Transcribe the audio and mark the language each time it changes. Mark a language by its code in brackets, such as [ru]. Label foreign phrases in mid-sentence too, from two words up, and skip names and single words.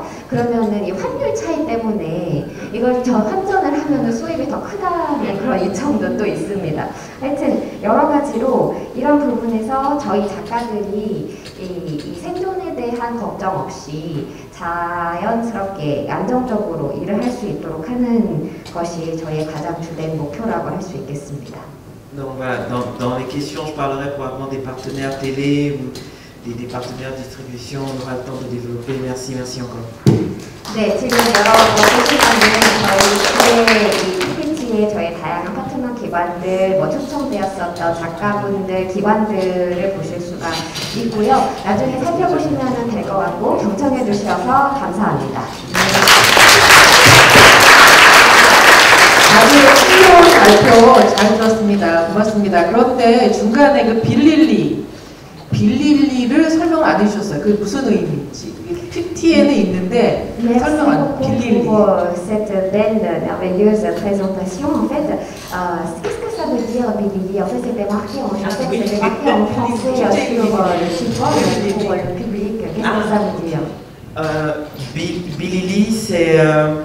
[ko] 그러면은 이 환율 차이 때문에 이걸 환전을 하면은 수입이 더 크다는 그런 이점도 또 있습니다. 하여튼 여러 가지로 이런 부분에서 저희 작가들이 이 생존에 대한 걱정 없이 자연스럽게 안정적으로 일을 할 수 있도록 하는 것이 저희의 가장 주된 목표라고 할 수 있겠습니다. [fr] Donc voilà, dans les questions, je parlerai probablement des partenaires télé ou des partenaires de distribution. On aura le temps de développer. Merci encore. [ko] 네, 지금 여러분 보시면은 저희 PPT에 저희 다양한 파트너 기관들, 초청되었었던 작가분들, 기관들을 보실 수가 있고요. 나중에 살펴보시면 될 것 같고 경청해 주셔서 감사합니다. 아주 신기한 발표 잘 들었습니다. 고맙습니다. 그런데 중간에 그 빌릴리를 설명 안 해주셨어요. 그게 무슨 의미인지. PPT에는 있는데 설명 안 빌릴리. [fr] pour cette belle, merveilleuse présentation. En fait, qu'est-ce que ça veut dire Bilili? En fait, c'était marqué en français sur le support pour le public. Qu'est-ce que ça veut dire?